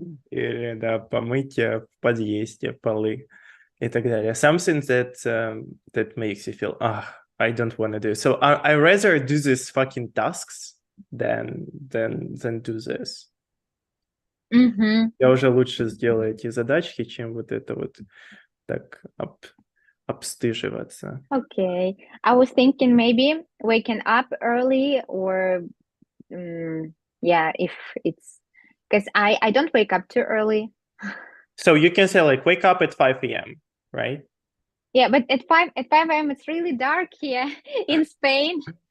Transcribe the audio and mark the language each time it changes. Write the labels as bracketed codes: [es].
[ru] Или, да, помыть в подъезде полы и так далее. [en] Something that makes you feel, I don't want to do. So I rather do these fucking tasks than do this. [ru] Я уже лучше сделаю эти задачки, чем вот это вот так обстыживаться. [en] Okay. I was thinking maybe waking up early, or yeah, if it's because I don't wake up too early. So you can say like wake up at 5 a.m., right? Yeah, but at 5 a.m. it's really dark here in Spain.